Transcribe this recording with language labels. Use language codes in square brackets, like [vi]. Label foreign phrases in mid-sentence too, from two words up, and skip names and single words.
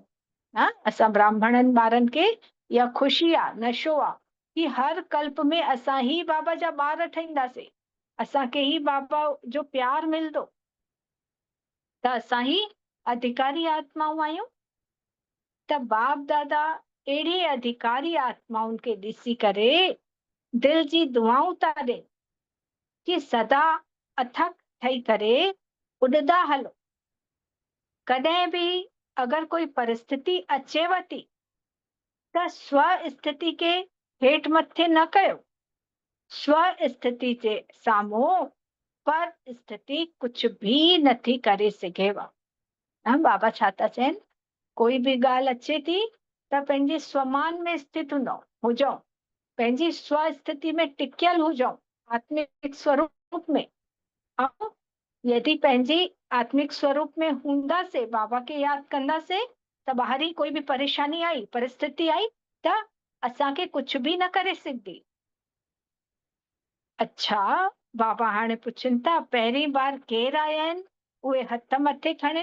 [sd] असां ब्राह्मणनि ॿारनि खे इहा ख़ुशी आहे, नशो आहे कि हर कल्प में असां ही बाबा जा ॿार ठहींदासीं, असांखे ही बाबा जो प्यार मिलंदो, त असां ही अधिकारी आत्माऊं आहियूं। त बाप दादा अहिड़ी अधिकारी आत्माउनि खे ॾिसी करे दिल जी दुआऊं था ॾियनि कि सदा अथक ठही करे उॾंदा हलो। कॾहिं बि अगर कोई परिस्थिति अचेव थी त स्व स्थिति के हेठि मथे न कयो। स्व स्थिति जे साम्हूं पर स्थिति [hi] कुछ भी [sd] नथी करे सघेव। बाबा छा था चवनि, [hi] कोई भी [sd] ॻाल्हि अचे थी त पंहिंजे स्वमान में स्थित हुजो, पंहिंजी स्व स्थिति में टिकियल हुजो, आत्मिक स्वरूप में। ऐं यदि पंहिंजी आत्मिक स्वरूप में हूंदासीं, बाबा खे यादि कंदासीं, त ॿाहिरी कोई बि परेशानी आई, परिस्थिति आई, त असांखे [hi] कुछ भी [sd] न करे सघंदी। अच्छा, बाबा हाणे पुछनि था पहिरीं बार केरु आया आहिनि, उहे हथ मथे खणनि।